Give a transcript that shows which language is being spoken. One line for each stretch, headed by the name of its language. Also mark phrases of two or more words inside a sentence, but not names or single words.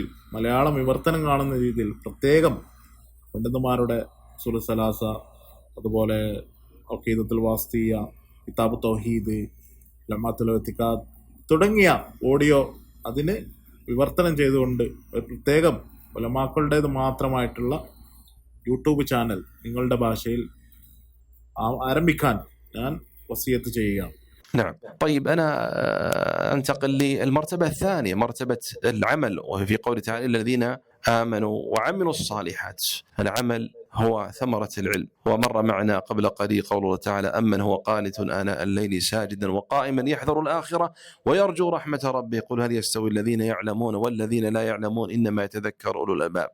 Malayalam: മലയാളം വിവർത്തനം കാണുന്ന രീതിയിൽ പ്രത്യേകം പണ്ഡിതന്മാരുടെ ഉസൂൽ സലാസ, അതുപോലെ അഖീദത്തുൽ വാസ്തിയ, കിതാബ് തൗഹീദ്, ലമാത്തുൽ ഇഅ്തിഖാദ് തുടങ്ങിയ ഓഡിയോ അതിന് വിവർത്തനം ചെയ്തുകൊണ്ട് ഒരു പ്രത്യേകം ഉലമാക്കളുടേത് മാത്രമായിട്ടുള്ള യൂട്യൂബ് ചാനൽ നിങ്ങളുടെ ഭാഷയിൽ ആരംഭിക്കാൻ ഞാൻ വസിയത്ത് ചെയ്യുകയാണ്.
Arabic: نعم. طيب أنا أنتقل للمرتبة الثانية، مرتبة العمل، وفي قوله تعالى الذين آمنوا وعملوا الصالحات. العمل هو ثمرة العلم. ومر معنا قبل قليل قول الله تعالى: أمن هو قانت آناء الليل ساجدا وقائما يحذر الآخرة ويرجو رحمة ربه قل هل يستوي الذين يعلمون والذين لا يعلمون إنما يتذكر أولو الألباب.